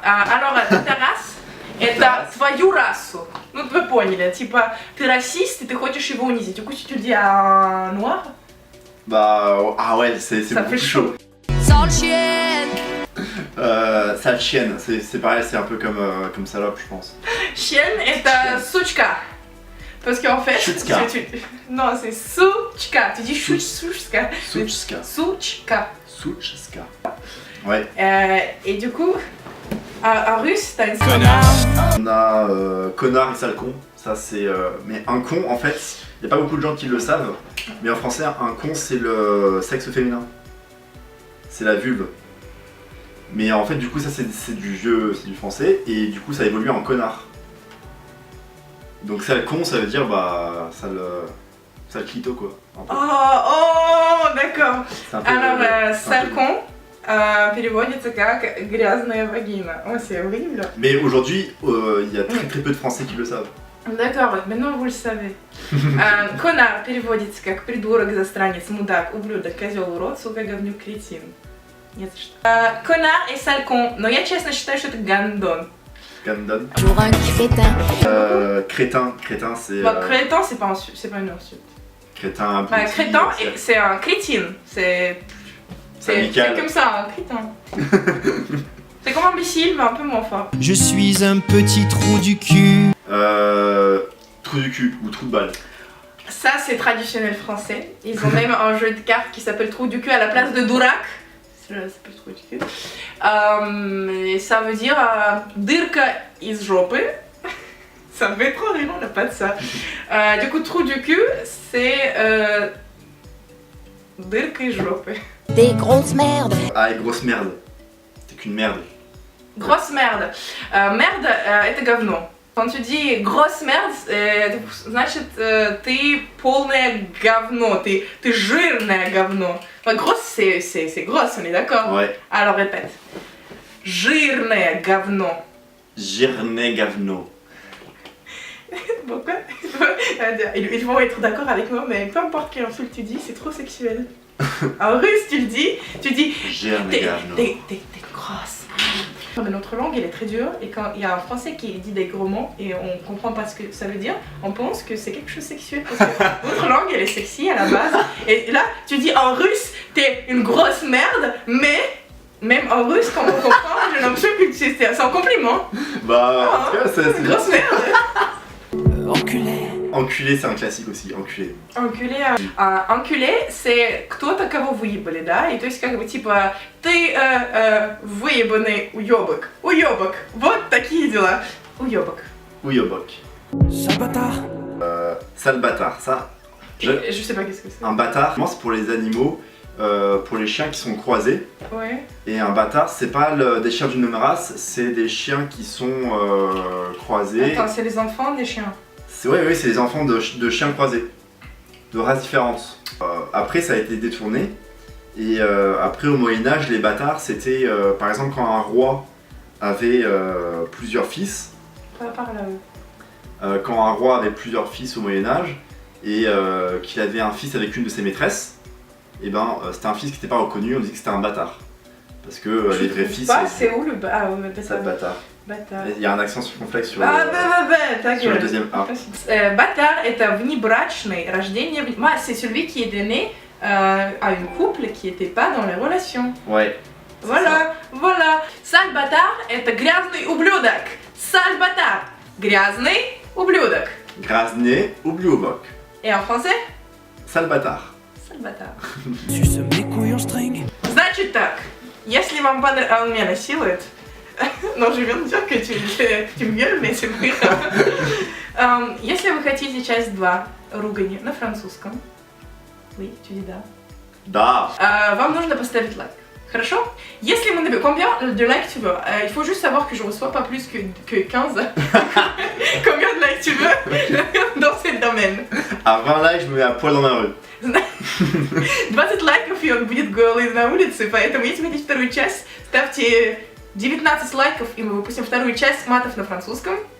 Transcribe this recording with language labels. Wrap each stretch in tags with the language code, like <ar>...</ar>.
<ru>Alors, Тарас это твою расу. Ну, вы поняли. Типа, ты расист и ты хочешь его унизить.</ru> <fr>Du coup, si tu le dis à un noir, Bah, ah ouais, c'est ça beaucoup plus chaud. Sale chienne. Sale chienne, c'est pareil, c'est un peu comme salope, je pense.</fr> <ru>Chienne это сучка.</ru> <fr>Parce qu'en fait,</fr> <ru>Chutska.</ru> <fr>Non, c'est сучка. Tu dis chutska.</fr> <ru>Souchska. Sучка.</ru> <fr>Souchska. Ouais. Et du coup, en russe, t'as une On a connard et sale con. Ça, c'est. Mais un con, en fait, il n'y a pas beaucoup de gens qui le savent. Mais en français, un con, c'est le sexe féminin. C'est la vulve. Mais en fait, du coup, ça, c'est du vieux, c'est du français. Et du coup, ça évolue en connard. Donc, sale con, ça veut dire, bah, sale clito, quoi. Un peu. Oh, d'accord. C'est un peu- Alors, un sale peu-</fr> <ru>con переводится как грязная вагина.</ru> <fr>Oh, c'est horrible. Mais aujourd'hui, il y a très peu de Français qui le savent. D'accord, maintenant vous le savez.</fr> <ru>Конар переводится как придурок, засранец, мудак, ублюдок, козел, урод, сука, говнюк, кретин. Нет, что.</ru> <fr>Конар et sale con.</fr> <ru>Но я честно считаю, что это гандон. Gandon.</ru> <fr>Pour un crétin. Crétin, c'est. Bah, crétin, c'est pas une insulte. Crétin, Bah, abruti, crétin, c'est un crétin. C'est amical. comme ça, un crétin. C'est comme imbécile, mais un peu moins fort. Je suis un petit trou du cul. Trou du cul ou trou de balle. Ça, c'est traditionnel français. Ils ont même un jeu de cartes qui s'appelle Trou du cul à la place de Durak. Ça s'appelle Trou du cul. Et ça veut dire</fr> <ru>dырка из жопы.</ru> <fr>Ça me fait trop rire, on n'a pas de ça. Du coup, Trou du cul, c'est</fr> <ru>dырка из жопы.</ru> <fr>Des grosses merdes. Ah, et grosse merde. C'est qu'une merde. Grosse merde.</fr> <ru>Merde, это говно.</ru> <fr>Quand tu dis grosse merde,</fr> <ru>значит ты полное говно, ты жирное говно.</ru> <fr>Grosse, c'est grosse, on est d'accord? Ouais. Alors répète.</fr> <ru>Жирное говно. Girné Gavno.</ru> <fr>Pourquoi? Ils vont être d'accord avec moi, mais peu importe quelle insulte tu dis, c'est trop sexuel. En russe, tu dis</fr> <ru>Girné Gavno.</ru> <fr>t'es grosse. Mais notre langue, elle est très dure, et quand il y a un français qui dit des gros mots et on comprend pas ce que ça veut dire, on pense que c'est quelque chose de sexuel parce que notre langue, elle est sexy à la base. Et là, tu dis en russe, t'es une grosse merde, mais même en russe, quand on comprend, j'ai l'impression que c'est un compliment. Bah, en tout cas, c'est Grosse merde. Enculé. Enculé, c'est un classique aussi. Enculé. Enculé, enculé, c'est</fr> <ru>кто-то кого выебали, да? И то есть как бы типа ты выебанный уёбок, уёбок, вот такие дела, уёбок. Ouyobok.</ru> <fr>Sale bâtard. Sale bâtard. Ça, Je sais pas qu'est-ce que c'est. un bâtard, c'est pour les animaux, pour les chiens qui sont croisés. Ouais. Et un bâtard, c'est pas des chiens d'une même race, c'est des chiens qui sont croisés. Attends, c'est les enfants des chiens. Oui, c'est les enfants de chiens croisés, de races différentes. Après, ça a été détourné. Et après, au Moyen-Âge, les bâtards, c'était par exemple quand un roi avait plusieurs fils. Pas par là. Quand un roi avait plusieurs fils au Moyen-Âge et qu'il avait un fils avec une de ses maîtresses, et ben c'était un fils qui n'était pas reconnu, on disait que c'était un bâtard. Parce que les vrais fils. C'est où le bâtard? C'est bâtard. Bâtard. Il y a un accent circonflexe sur ta sur le gueule. deuxième A.</fr> <ru>Bâtard это внебрачный, рождение.</ru> <fr>Moi, c'est celui qui est né à une couple qui n'était pas dans les relations. Ouais. Voilà, voilà.</fr> <ru>Sale bâtard это грязный ублюдок.</ru> <fr>Sale bâtard,</fr> <ru>грязный ублюдок. Grasné ou Bliobok.</ru> <fr>Et en français? Sale bâtard. Sale bâtard. Suce mes couilles en string.</fr> <ru>Значит так, если вам понравилось... Он меня насилует.</ru> <fr>Non, je viens de dire que tu me gueules, mais c'est pas grave.</fr> <ru>Если вы хотите часть 2 ругани на французском,</ru> <fr>oui, tu dis</fr> <ru>да. Da. Вам нужно поставить лайк. Хорошо? Если мы наберем...</ru> <fr>Combien de likes tu veux? Il faut juste savoir que je reçois pas plus que 15. Combien de likes tu veux dans ce domaine? À 20 likes, je me mets à poil dans la rue.</fr> <ru>20 лайков, и он будет голый на улице, поэтому если вы хотите вторую часть, ставьте 19 лайков, и мы выпустим вторую часть матов на французском.</ru>